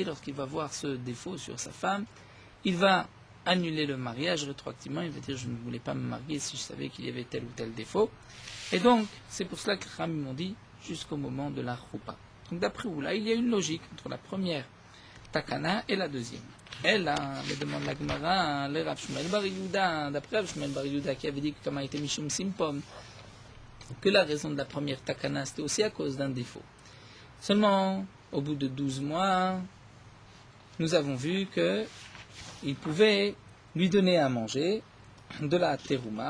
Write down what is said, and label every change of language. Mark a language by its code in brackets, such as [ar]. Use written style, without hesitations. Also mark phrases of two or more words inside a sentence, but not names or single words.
[fr] Lorsqu'il va voir ce défaut sur sa femme, il va annuler le mariage rétroactivement. Il va dire, je ne voulais pas me marier si je savais qu'il y avait tel ou tel défaut. Et donc, c'est pour cela que les Chachamim m'ont dit, jusqu'au moment de la choupa. Donc d'après Oula, il y a une logique entre la première takana et la deuxième. Elle, me demande la Gemara, le Rav Shmuel Bar Yehuda, d'après Rav Shmuel Bar Yehuda qui avait dit que comme a été [he] משום סימפון, [fr] que la raison de la première takana, c'était aussi à cause d'un défaut. Seulement, au bout de 12 mois, nous avons vu qu'il pouvait lui donner à manger de la terouma.